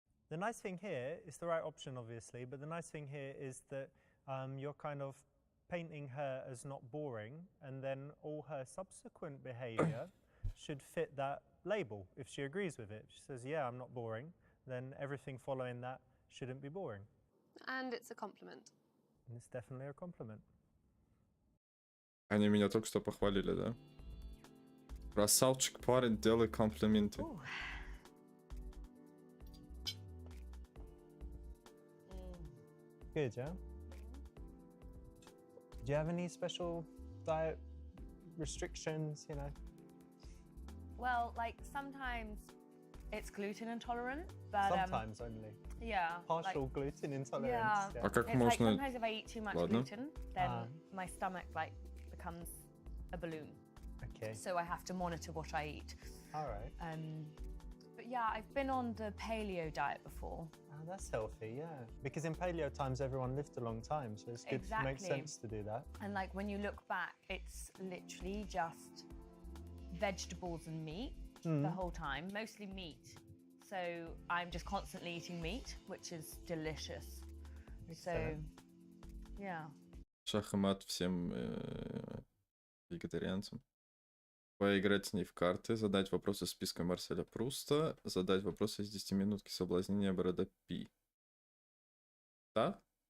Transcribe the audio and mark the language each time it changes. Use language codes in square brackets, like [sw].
[en] The nice thing here is the right option, obviously, but the nice thing here is that you're kind of painting her as not boring, and then all her subsequent behavior should fit that label. If she agrees with it, she says, yeah, I'm not boring, then everything following that shouldn't be boring. And it's a compliment. And it's definitely a compliment. [ru] Они меня только что похвалили, да? Красавчик парень, делай комплименты. Ooh. [en] Good, yeah? Do you have any special diet restrictions, you know? Well, like sometimes it's gluten intolerant, but Sometimes only. yeah, Partial gluten intolerance. yeah. [ru] А как [en] It's like [ru] можно... [en] sometimes if I eat too much [ru] Ладно. [en] gluten, then Ah. my stomach like becomes a balloon. Okay, So I have to monitor what I eat. all right. But yeah, I've been on the paleo diet before. Oh, that's healthy, yeah. Because in paleo times, everyone lived a long time, so it's good. It makes Exactly. sense to do that. And like when you look back, it's literally just vegetables and meat the whole time, mostly meat. So I'm just constantly eating meat, which is delicious. So Excellent. yeah. [ru] Шах и мат всем вегетарианцам. Поиграть с ней в карты, задать вопросы из списка Марселя Пруста, задать вопросы из 10-минутки соблазнения Брэда Пи. Да?